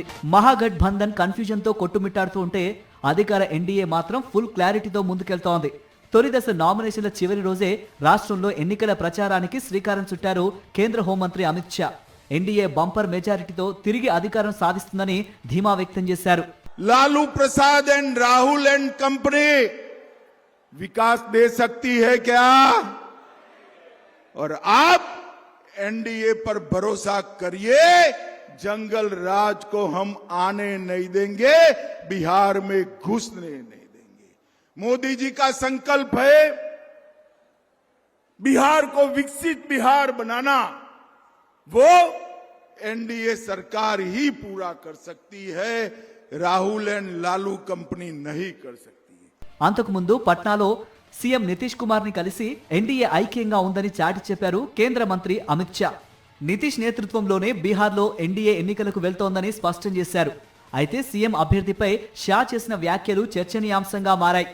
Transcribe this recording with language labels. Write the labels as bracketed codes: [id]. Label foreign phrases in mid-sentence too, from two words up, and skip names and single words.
[te] మహాగఠ్ బంధన్ కన్ఫ్యూజన్తో కొట్టుమిట్టాడుతూ ఉంటే అధికార ఎన్డీఏ మాత్రం ఫుల్ క్లారిటీతో ముందుకెళ్తోంది. తొలి దశ నామినేషన్ల చివరి రోజే రాష్ట్రంలో ఎన్నికల ప్రచారానికి శ్రీకారం చుట్టారు కేంద్ర హోంమంత్రి అమిత్ షా. ఎన్డీఏ బంపర్ మెజారిటీతో తిరిగి అధికారం సాధిస్తుందని ధీమా వ్యక్తం చేశారు. [hi] लालू प्रसाद एंड राहुल एंड कंपनी विकास दे सकती है क्या? और आप एनडीए पर भरोसा करिए, जंगल राज को हम आने नहीं देंगे, बिहार में घुसने नहीं देंगे. मोदी जी का संकल्प है बिहार को विकसित बिहार बनाना. वो एनडीए सरकार ही पूरा कर सकती है, राहुल एंड लालू कंपनी नहीं कर सकती. [te] అంతకుముందు పట్నాలో సీఎం నితీష్ కుమార్ ని కలిసి ఎన్డీఏ ఐక్యంగా ఉందని చాటి చెప్పారు కేంద్ర మంత్రి అమిత్ షా. నితీష్ నేతృత్వంలోనే బీహార్లో ఎన్డీఏ ఎన్నికలకు వెళ్తోందని స్పష్టం చేశారు. అయితే సీఎం అభ్యర్థిపై షా చేసిన వ్యాఖ్యలు చర్చనీయాంశంగా మారాయి.